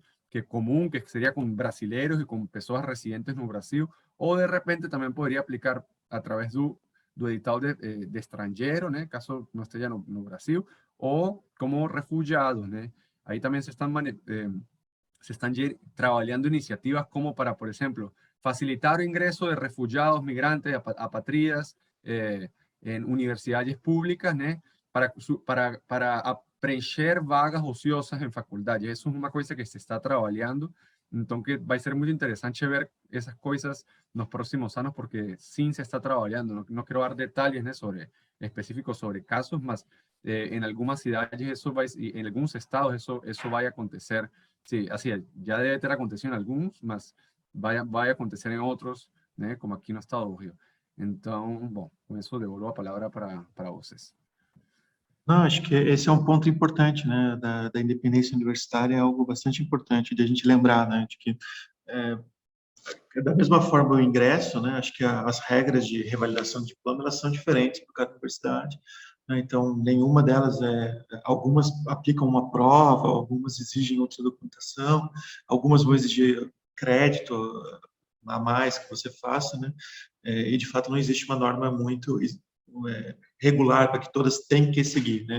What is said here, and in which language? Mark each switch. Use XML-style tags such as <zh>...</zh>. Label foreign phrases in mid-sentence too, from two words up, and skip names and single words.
<pt>Que é comum, que seria com brasileiros e com pessoas residentes no Brasil, ou de repente também poderia aplicar através do edital de estrangeiro, né? Caso não esteja no Brasil, ou como refugiados, né? Aí também se estão trabalhando iniciativas como para,</pt> <es>por ejemplo, facilitar el ingreso de refugiados, migrantes, apátridas en universidades públicas, ¿no?</es> <pt>Para preencher vagas ociosas en faculdades.</pt> <es>Eso es una cosa que se está trabajando. Entonces, va a ser muy interesante ver esas cosas en los próximos años porque sí se está trabajando. No quiero dar detalles, ¿no? Específicos sobre casos, mas en algunas ciudades y en algunos estados eso va a acontecer. Sí, así es. Ya debe</es> <pt>ter acontecido</pt> <es>en algunos,</es> <pt>mas vai acontecer</pt> <es>en otros,</es> <pt>né? Como aqui no estado do Rio. Então, bom, com isso devolvo a palavra para vocês. Não, acho que esse é um ponto importante, né, da independência universitária, é algo bastante importante de a gente lembrar, né, de que da mesma forma o ingresso, né, acho que as regras de revalidação de diploma, elas são diferentes para cada universidade, né, então nenhuma delas algumas aplicam uma prova, algumas exigem outra documentação, algumas vão exigir crédito a mais que você faça, né, e de fato não existe uma norma muito regular para que todas têm que seguir, né?</pt>